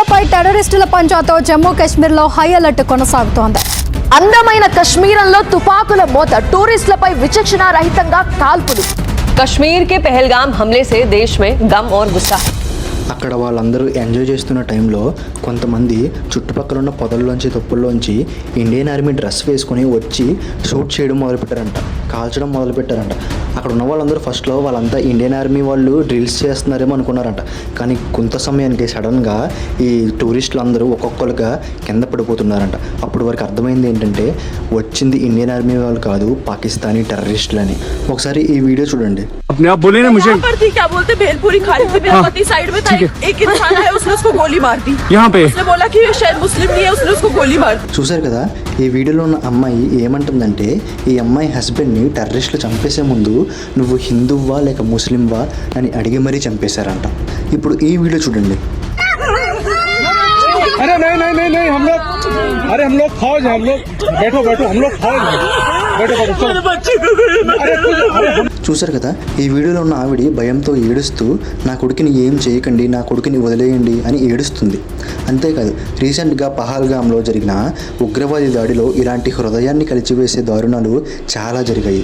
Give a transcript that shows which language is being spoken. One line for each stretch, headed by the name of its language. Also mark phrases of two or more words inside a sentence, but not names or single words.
Telugu: టెర్రరిస్టుల పంజాతో జమ్మూ కాశ్మీర్లో
English: high alert
Telugu: కొనసాగుతోంది. అందమైన కశ్మీరంలో తుపాకుల మోత, టూరిస్టులపై విచక్షణ రహితంగా కాల్పులు.
Hindi: कश्मीर के पहलगाम हमले से देश में गम और गुस्सा है.
Telugu: అక్కడ వాళ్ళందరూ ఎంజాయ్ చేస్తున్న టైంలో కొంతమంది చుట్టుపక్కల ఉన్న పొదల్లోంచి తొప్పుల్లోంచి
English: Indian Army dress
Telugu: వేసుకొని వచ్చి షూట్ చేయడం మొదలుపెట్టారంట, కాల్చడం మొదలుపెట్టారంట. అక్కడ ఉన్న వాళ్ళందరూ ఫస్ట్లో వాళ్ళంతా
English: Indian Army
Telugu: వాళ్ళు డ్రిల్స్ చేస్తున్నారేమో అనుకున్నారంట. కానీ కొంత సమయానికి సడన్గా ఈ టూరిస్టులు అందరూ ఒక్కొక్కరుగా కింద పడిపోతున్నారంట. అప్పుడు వారికి అర్థమైంది ఏంటంటే వచ్చింది
English: Indian Army
Telugu: వాళ్ళు కాదు, పాకిస్తానీ టెర్రరిస్టులు అని. ఒకసారి ఈ వీడియో చూడండి.
Hindi: क्या बोलते भेलपुरी खाली थी, साइड में था एक इंसान है, उसने उसको गोली मार दी. यहाँ पे उसने बोला कि शायद मुस्लिम नहीं है, उसने उसको गोली मार दी.
Telugu: చూశారు కదా, ఈ వీడియోలో ఉన్న అమ్మాయి ఏమంటుందంటే ఈ అమ్మాయి హస్బెండ్ని టెర్రరిస్టులు చంపేసే ముందు నువ్వు హిందువా లేక ముస్లింవా అని అడిగి మరీ చంపేశారంట. ఇప్పుడు ఈ వీడియో చూడండి.
Hindi: अरे नहीं नहीं नहीं नहीं हम लोग फौज हैं, हम लोग बैठो हम लोग फौज हैं, बैठो
Telugu: చూశారు కదా, ఈ వీడియోలో ఉన్న ఆవిడ భయంతో ఏడుస్తూ నా కొడుకుని ఏం చేయకండి, నా కొడుకుని వదిలేయండి అని ఏడుస్తుంది. అంతేకాదు, రీసెంట్గా పహల్గామ్లో జరిగిన ఉగ్రవాది దాడిలో ఇలాంటి హృదయాన్ని కలిచివేసే దారుణాలు చాలా జరిగాయి.